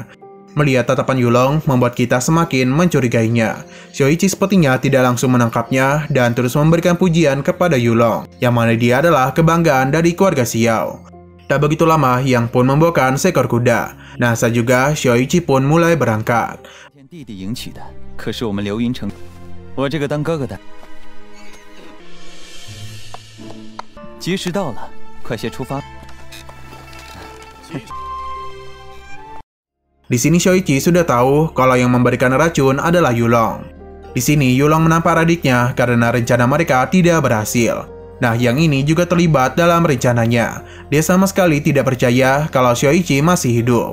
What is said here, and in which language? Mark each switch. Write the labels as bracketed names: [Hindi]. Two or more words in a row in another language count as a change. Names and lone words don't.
[Indonesian] Melihat tatapan Yulong membuat kita semakin mencurigainya. Xiaoichi sepertinya tidak langsung menangkapnya dan terus memberikan pujian kepada Yulong, yang mana dia adalah kebanggaan dari keluarga Xiao. Tak begitu lama, Yang pun membawakan seekor kuda. Nah, saat juga Xiaoichi pun mulai berangkat. [Chinese] 可是我们刘云城，我这个当哥哥的，吉时到了，快些出发。 [Indonesian] Di sini Xiaoichi sudah tahu kalau yang memberikan racun adalah Yulong. Di sini Yulong menampar adiknya karena rencana mereka tidak berhasil. Nah, yang ini juga terlibat dalam rencananya. Dia sama sekali tidak percaya kalau Xiaoichi masih hidup.